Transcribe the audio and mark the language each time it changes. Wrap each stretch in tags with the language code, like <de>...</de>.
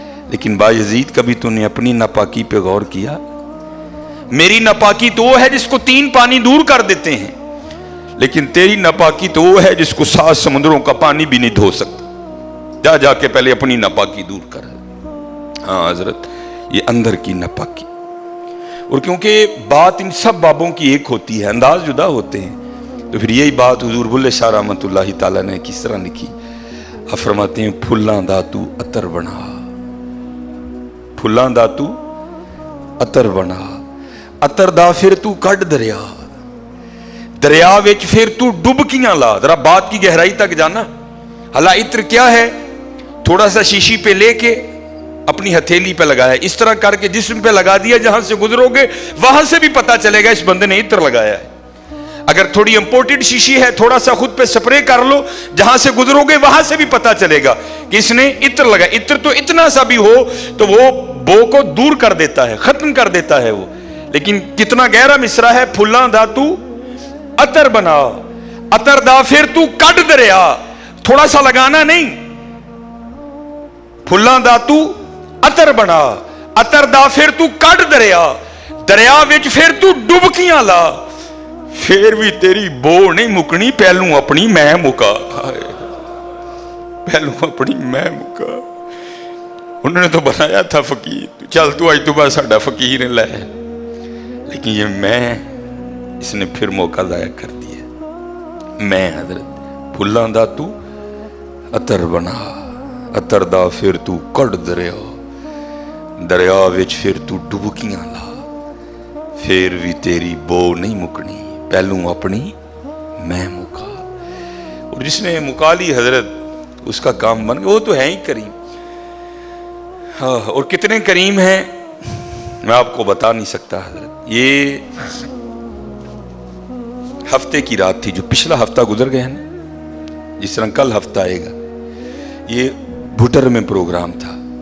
<ur>لیکن بایزید کبھی تو نے اپنی ناپاکی پہ غور کیا؟ میری ناپاکی تو وہ ہے جس کو 3 پانی دور کر دیتے ہیں, لیکن تیری ناپاکی تو وہ ہے جس کو 7 سمندروں کا پانی بھی نہیں دھو سکتا. جا کے پہلے اپنی ناپاکی دور کر. ہاں حضرت یہ اندر کی ناپاکی, اور کیونکہ بات ان سب بابوں کی ایک ہوتی ہے, انداز جدا ہوتے ہیں, تو پھر یہی بات حضور بلے شاہ رحمت اللہ تعالیٰ نے کس طرح لکھی. آپ فرماتے ہیں</ur> <pa>پھلاں دا تو عطر بنا, پھلاں دا تو عطر بنا, عطر دا پھر تو کڈ دریا, دریا وچ پھر تو ڈبکیاں لا.</pa> <ur>ذرا بات کی گہرائی تک جانا. حالا عطر کیا ہے؟ تھوڑا سا شیشی پہ لے کے اپنی ہتھیلی پہ لگایا, اس طرح کر کے جسم پہ لگا دیا, جہاں سے گزرو گے وہاں سے بھی پتا چلے گا اس بندے نے عطر لگایا ہے. اگر تھوڑی امپورٹڈ شیشی ہے تھوڑا سا خود پہ سپرے کر لو, جہاں سے گزرو گے وہاں سے بھی پتا چلے گا کہ اس نے عطر لگایا. عطر تو اتنا سا بھی ہو تو وہ بو کو دور کر دیتا ہے, ختم کر دیتا ہے وہ. لیکن کتنا گہرا مصرع ہے,</ur> <pa>پھلاں دا تو عطر بنا, عطر دا پھر تو کڈ دریا.</pa> <ur>تھوڑا سا لگانا نہیں,</ur> <pa>پھلاں دا تو عطر بنا, عطر دا پھر تو کڈ دریا, دریا وچ پھر تو ڈبکیاں لا, پھر بھی تیری بو نہیں مکنی, پہلوں اپنی میں مکا, پہلوں اپنی میں مکا.</pa> <ur>انہوں نے تو بنایا تھا فقیر, چل تو آج تو بعد ساڈا فقیر لے, لیکن یہ میں اس نے پھر موقع ضائع کر دیا.</ur> <pa>میں حضرت پھلاں دا تو عطر بنا, عطر دا پھر تو کڈ دریا, دریا وچ پھر تو ڈبکیاں لا, پھر بھی تیری بو نہیں مکنی, پہلوں اپنی میں مکا.</pa> <ur>اور جس نے مکا لی حضرت اس کا کام بن گیا, وہ تو ہے ہی کریم. ہاں, اور کتنے کریم ہیں میں آپ کو بتا نہیں سکتا حضرت. یہ ہفتے کی رات تھی, جو پچھلا ہفتہ گزر گیا نا, جس طرح کل ہفتہ آئے گا, یہ بھٹر میں پروگرام تھا.</ur>